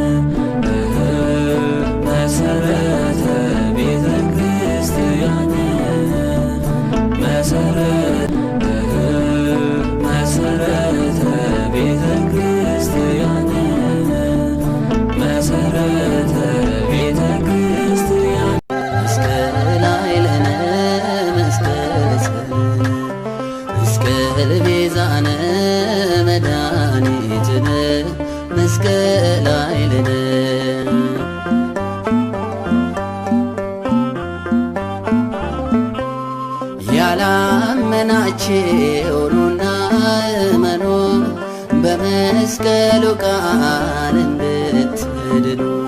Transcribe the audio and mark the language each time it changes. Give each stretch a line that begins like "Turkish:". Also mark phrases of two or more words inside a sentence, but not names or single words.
Geez: መሰረተ ቤተ ክርስቲያን መሰረተ ቤተ ክርስቲያን መሰረተ ቤተ ክርስቲያን መስቀል ኃይልነ መስቀል ቤዛነ መድኃኒትነ መስቀል ኃይልነ
Amharic: ያላመናችሁና እመኑ በመስቀሉ ቃል እንድትድኑ